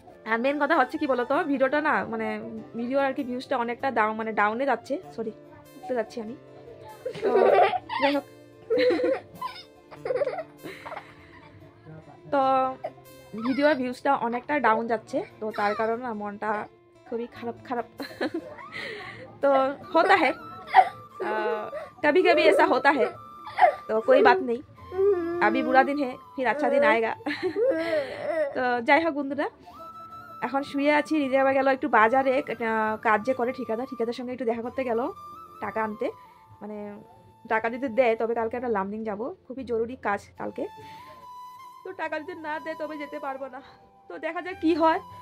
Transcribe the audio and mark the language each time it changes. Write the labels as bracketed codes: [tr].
[bn] আর main কথা হচ্ছে কি বলতো, ভিডিওটা না মানে ভিডিও আর কি ভিউজটা অনেকটা ডাউনে যাচ্ছে, সরি উঠতে যাচ্ছি আমি। তো যাই হোক, তো ভিডিওর ভিউজটা অনেকটা ডাউন যাচ্ছে, তো তার কারণে না মনটা খুবই খারাপ খারাপ। [hi] तो होता है, कभी कभी ऐसा होता है, तो कोई बात नहीं, अभी बुरा दिन है फिर अच्छा दिन आएगा। [bn] তো যাই হোক বন্ধুরা, এখন শুয়ে আছি। রিজা আবার গেল একটু বাজারে, কাজ যে করে ঠিকাদার সঙ্গে একটু দেখা করতে গেল টাকা আনতে, মানে টাকা দিতে দেয় তবে কালকে একটা লামডিং যাব, খুবই জরুরি কাজ কালকে। তো টাকা দিতে না দেয় তবে যেতে পারবো না। তো দেখা যাক কি হয়।